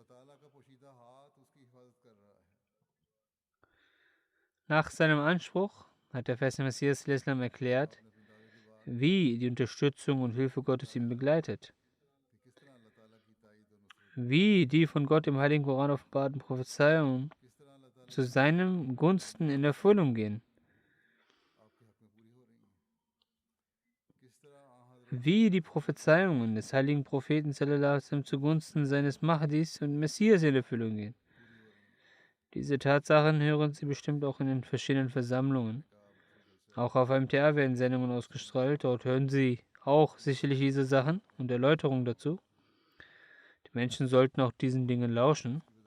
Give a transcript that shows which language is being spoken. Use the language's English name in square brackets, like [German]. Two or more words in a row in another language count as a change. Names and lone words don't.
[German] Nach seinem Anspruch hat der verheißene Messias erklärt, wie die Unterstützung und Hilfe Gottes ihn begleitet. wie die von Gott im Heiligen Koran offenbarten Prophezeiungen zu seinem Gunsten in Erfüllung gehen. Wie die Prophezeiungen des heiligen Propheten [Arabic] صلى الله عليه وسلم [German] zugunsten seines Mahdis und Messias in Erfüllung gehen. Diese Tatsachen hören Sie bestimmt auch in den verschiedenen Versammlungen. Auch auf MTA werden Sendungen ausgestrahlt. Dort hören Sie auch sicherlich diese Sachen und Erläuterungen dazu. Die Menschen sollten auch diesen Dingen lauschen.